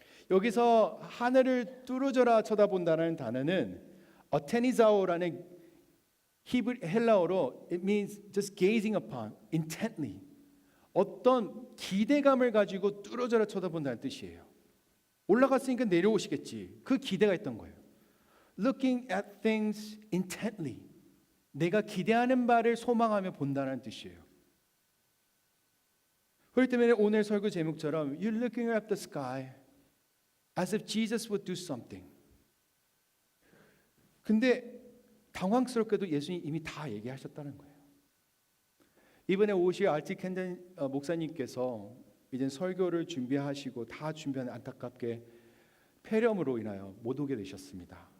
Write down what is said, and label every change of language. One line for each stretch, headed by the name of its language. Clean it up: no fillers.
Korean: 여기서 하늘을 뚫어져라 쳐다본다는 단어는 어테니자오라는 헬라어로
English: it means just gazing upon intently,
Korean: 어떤 기대감을 가지고 뚫어져라 쳐다본다는 뜻이에요. 올라갔으니까 내려오시겠지, 그 기대가 있던 거예요.
English: Looking at things intently,
Korean: 내가 기대하는 바를 소망하며 본다는 뜻이에요. 그렇기 때문에 오늘 설교 제목처럼
English: You're looking at the sky as if Jesus would do something.
Korean: 근데 당황스럽게도 예수님이 이미 다 얘기하셨다는 거예요. 이번에 오실 알티 캔든 목사님께서 이제 설교를 준비하시고 다 준비한 안타깝게 폐렴으로 인하여 못 오게 되셨습니다.